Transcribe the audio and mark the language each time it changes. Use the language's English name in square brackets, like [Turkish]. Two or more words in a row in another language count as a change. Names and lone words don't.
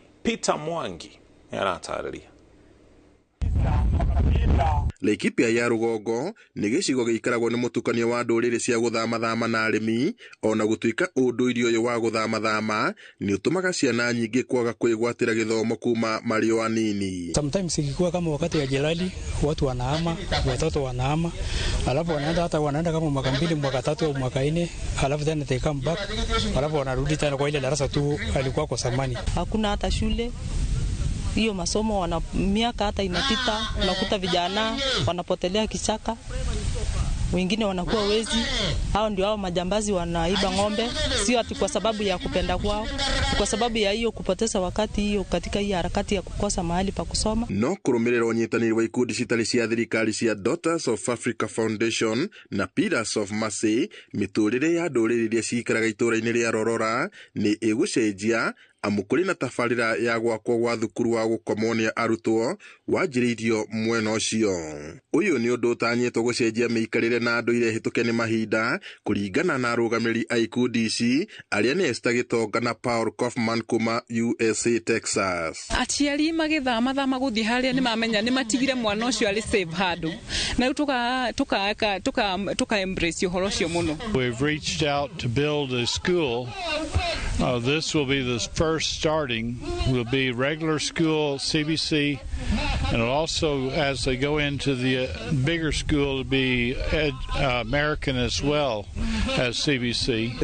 [Kikuyu] Peter Mwangi aratarĩria. Laikipia ya Rugongo nĩ gĩcigo gĩikaragwo nĩ mũtukanio wa ndũrĩrĩ cia gũthama-thama na arĩmi, ona gũtuĩka ũndũire ũyũ wa gũthama-thama nĩ ũtũmaga ciana nyingĩ kwaga kwĩgwatĩra gĩthomo kuma marĩ o anini. [Swahili] Sometimes ikikuwa kama wakati wa Jelali watu wanahama, watoto wanahama, alafu wanaenda kama mwaka 2, mwaka 3 au mwaka 4, alafu tena [English] they come back, [Swahili] alafu wanarudi tena kwa ile darasa tu alikuwa kwa zamani. Hakuna hata shule. Hiyo masomo miaka hata inapita, unakuta vijana wanapotelea kichaka, wengine wanakuwa wezi. Hao ndio hao majambazi wanaiba ng'ombe, sio ati kwa sababu ya kupenda kwao, kwa sababu ya hiyo kupoteza wakati hiyo katika hii harakati ya kukosa mahali pa kusoma. [Kikuyu] No kurumirira unyitaniri wa ikundi citari cia thirikari cia Daughters of Africa Foundation na Pillars of Mercy miturire ya ndũrĩrĩ iria cikaraga itũra-inĩ ria Rorora ni igucenjia amu kũrĩ na tabarĩra ya gwakwo gwa thukuru wa gũkomonia arutwo wanjĩrĩirio mwena ũcio. Ũyũ nĩ ũndũ ũtanyĩtwo gũcenjia mĩikarĩre na ndũire hĩtũke nĩ mahinda kũringana na arũgamĩrĩri a ikundi ici arĩa nĩ Esther Gĩtonga na Paul Kaufman kuma USA Texas. Aciari magĩthama gũthiĩ harĩa nĩ mamenya nĩ matigire mwana ũcio arĩ safe handũ na tuka embrace ũhoro ũcio mũno. [English] We've reached out to build a school. This will be the first starting, will be regular school CBC, and also as they go into the bigger school to be American as well as CBC.